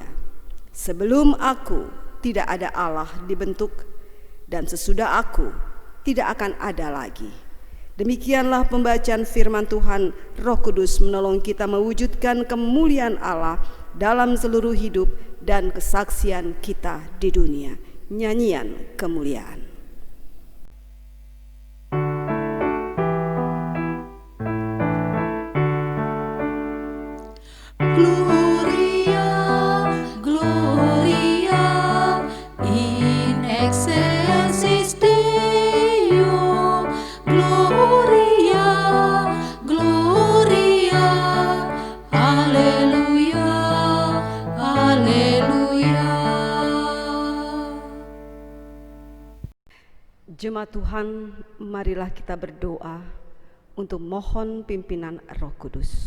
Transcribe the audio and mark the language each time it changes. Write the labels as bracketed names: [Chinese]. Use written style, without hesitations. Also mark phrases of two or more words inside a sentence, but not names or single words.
[Indonesian] Sebelum aku tidak ada Allah dibentuk, dan sesudah aku tidak akan ada lagi. Demikianlah pembacaan firman Tuhan. Roh Kudus menolong kita mewujudkan kemuliaan Allah dalam seluruh hidup dan kesaksian kita di dunia. Nyanyian kemuliaan. [Latin] Gloria, Gloria, in excelsis Deo. Gloria, Gloria, [Indonesian] Haleluya, Haleluya. Jemaat Tuhan, marilah kita berdoa untuk mohon pimpinan Roh Kudus.